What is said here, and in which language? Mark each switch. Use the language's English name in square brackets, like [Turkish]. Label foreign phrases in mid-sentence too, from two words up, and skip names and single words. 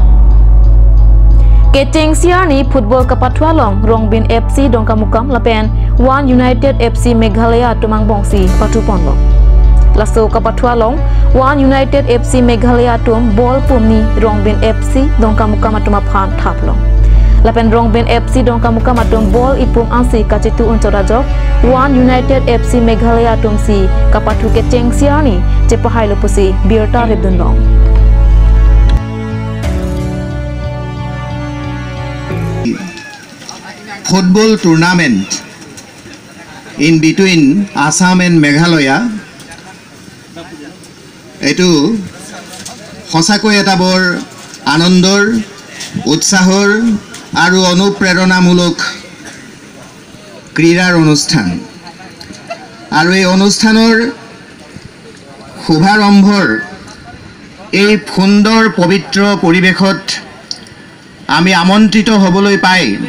[Karbi] Keteng Siani football kapatwa long Rongbin FC Dongkamukam Lapen One United FC Meghalaya Tumang Bongsi Patuponlo Lasso kapatwa long One United FC Meghalaya Tum Ball Pumni Rongbin FC Dongkamukam Atumaphan Taplong Lapen Rongbin FC Dongkamukam Atum Ball Ipung Ansi Kachitu Untorajok One United FC Meghalaya Tum Si Kapatu Keteng Siani Cepahai Lupusi Birta Rebdundong [English] Football tournament in between Assam and Meghalaya [Assamese] এইটো সঁচাকৈয়ে এটা বৰ আনন্দৰ উৎসাহৰ আৰু অনুপ্ৰেৰণামূলক ক্ৰীড়াৰ অনুষ্ঠান আৰু এই অনুষ্ঠানৰ শুভাৰম্ভৰ এই সুন্দৰ পবিত্ৰ পৰিবেশত আমি আমন্ত্ৰিত হ'বলৈ পাই